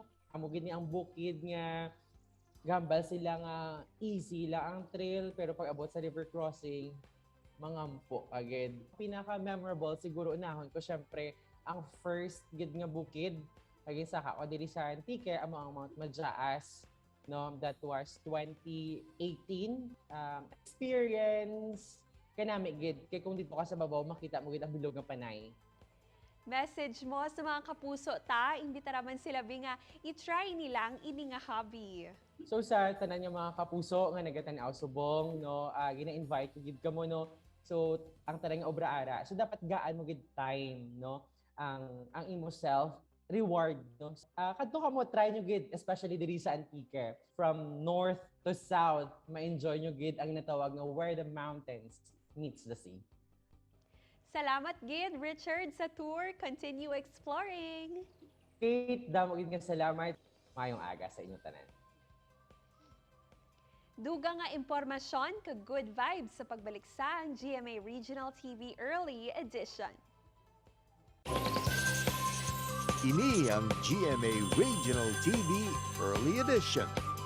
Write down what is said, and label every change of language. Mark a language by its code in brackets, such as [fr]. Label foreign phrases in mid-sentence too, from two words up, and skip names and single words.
[hil] Amo gini ang bukid nga gambal sila nga easy lang ang trail, pero pag abot sa [en] river crossing, [hil] mangampo agad. Pinaka-memorable siguro unahon ko syempre ang first gid nga bukid kagin sa ako diri sa Antique amo ang Mount Majaas, no, [en] that was 2018. [hil] Experience kanami gid kay kung dito ka sa babaw makita mo gid ang bilog nga panay. Message mo sa mga kapuso ta, imbita raman sila nga i-try nilang ini nga hobby. So sa tanan nga mga kapuso nga nagatanaw subong, no, gina-invite ko gid kamo, no. So ang tanan nga obra ara. So dapat gaan mo gid time, no, ang imo [en] self reward, [hil] no. Kadto ka mo try nyo gid especially diri sa Antique [en] from north to south, [hil] ma-enjoy nyo gid ang natawag nga [en] where the mountains meets the sea. [hil] Salamat gid Richard sa tour. [en] Continue exploring. [hil] Kate, damo gid nga salamat. Mayong aga sa inyong tanan. Duga nga impormasyon kag [en] good vibes [hil] sa pagbalik sa ang GMA Regional TV Early Edition. Ini ang GMA Regional TV Early Edition.